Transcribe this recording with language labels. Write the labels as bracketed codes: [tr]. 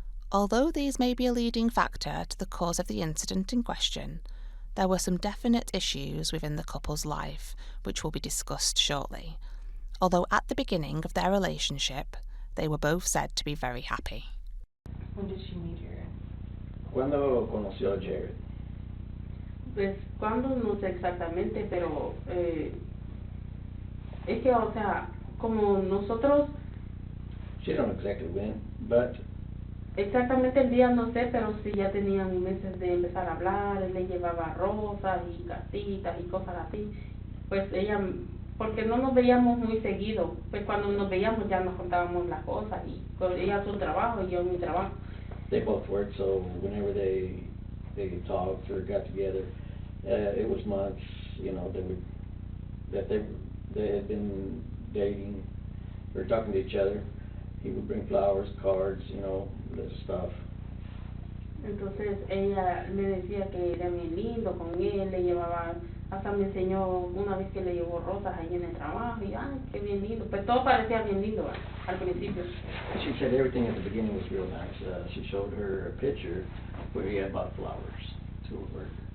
[en] Although these may be a leading factor to the cause of the incident in question, there were some definite issues within the couple's life, which will be discussed shortly. Although at the beginning of their relationship, they were both said to be very happy. When did she meet Jared? [es] ¿Cuándo conoció a Jared? Pues, cuando no sé exactamente, pero es que, o sea, como nosotros... [en] She don't know exactly when, but... [es] Exactamente el día no sé, pero sí ya tenían meses de empezar a hablar, él le llevaba rosas y casitas y cosas así. Pues ella, porque no nos veíamos muy seguido, pues cuando nos veíamos ya nos contábamos las cosas, y ella su trabajo y yo mi trabajo. [en] they both worked, so whenever they talked or got together, it was months, you know, that they had been dating or talking to each other. He would bring flowers, cards, you know, little stuff. [es] Entonces ella le decía que era bien lindo con él, le llevaba, hasta me enseñó una vez que le llevó rosas ahí en el trabajo, y qué bien lindo, pues todo parecía bien lindo al principio. [en] She said everything at the beginning was real nice. She showed her a picture where he had bought flowers to her.